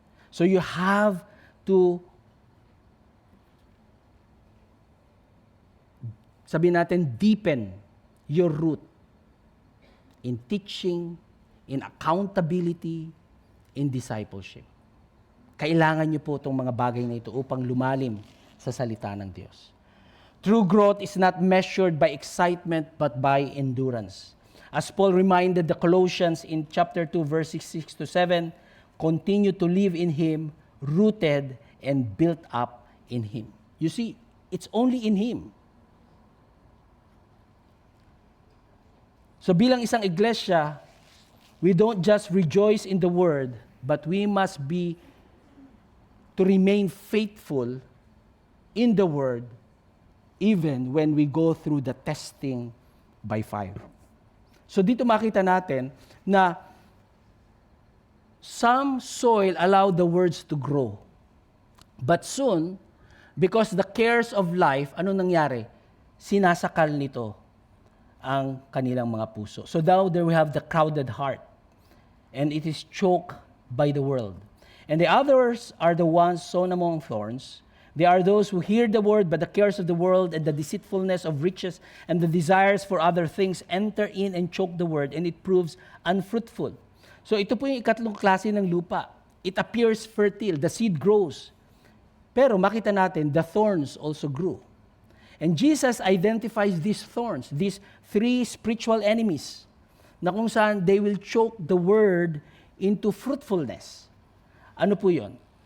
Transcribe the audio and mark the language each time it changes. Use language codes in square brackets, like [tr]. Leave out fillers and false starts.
[en] So you have to, [tl] sabihin natin, [en] deepen your root in teaching, in accountability, in discipleship. [tl] Kailangan niyo po itong mga bagay na ito upang lumalim sa salita ng Diyos. [en] True growth is not measured by excitement but by endurance. As Paul reminded the Colossians in chapter 2, verses 6 to 7, continue to live in Him, rooted and built up in Him. You see, it's only in Him. [tl] So bilang isang iglesia, [en] we don't just rejoice in the Word, but we must be to remain faithful in the Word even when we go through the testing by fire. [tl] So dito makita natin na [en] some soil allow the words to grow. But soon, because the cares of life, [tl] ano nangyari? Sinasakal nito ang kanilang mga puso. [en] So now there we have the crowded heart, and it is choked by the world. And the others are the ones sown among thorns. They are those who hear the word, but the cares of the world and the deceitfulness of riches and the desires for other things enter in and choke the word, and it proves unfruitful. [tl] So ito po yung ikatlong klase ng lupa. [en] It appears fertile, the seed grows. [tl] Pero makita natin, [en] the thorns also grew. And Jesus identifies these thorns, these three spiritual enemies, [tl] na kung saan [en] they will choke the word into fruitfulness. [tl] Ano po yun?